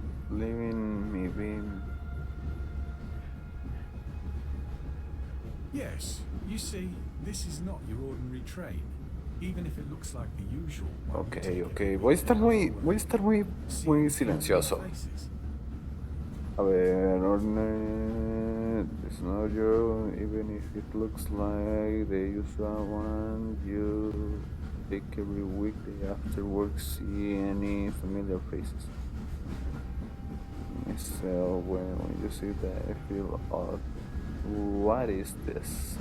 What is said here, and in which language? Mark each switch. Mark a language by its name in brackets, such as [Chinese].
[English] Living me being. Yes, you see, this is not your ordinary train. Even if it looks like the usual one. Ok. [Spanish] Voy a estar muy silencioso. A ver, [English] it's not your, even if it looks like the usual one, you take every weekday after work, see any familiar faces. Myself, when you see that, I feel odd. What is this?